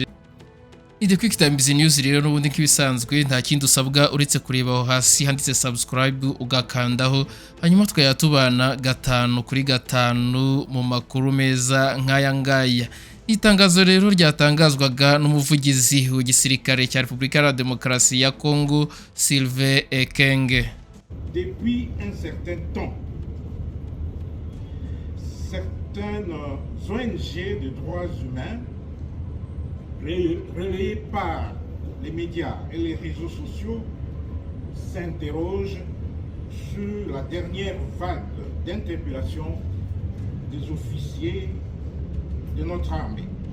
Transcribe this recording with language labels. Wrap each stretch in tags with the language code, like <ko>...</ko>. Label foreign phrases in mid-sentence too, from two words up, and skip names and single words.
<rw>The Quick Times News rero n'ubundi nk'ibisanzwe nta kindi usabwa uretse kureba aho hasi handitse subscribe ugakandaho hanyuma tukajya tubana 5 kuri 5 mu makuru meza nk'aya ngaya. Itangazo rero ryatangazwaga n'umuvugizi w'igisirikare cya Repubulika Iharanira Demokarasi ya Congo Sylvain Ekenge.</rw> <fr>Depuis un certain temps, certaines ONG de droits humains relayées par les médias et les réseaux sociaux s'interrogent sur la dernière vague d'interpellation des officiers de notre armée,</fr>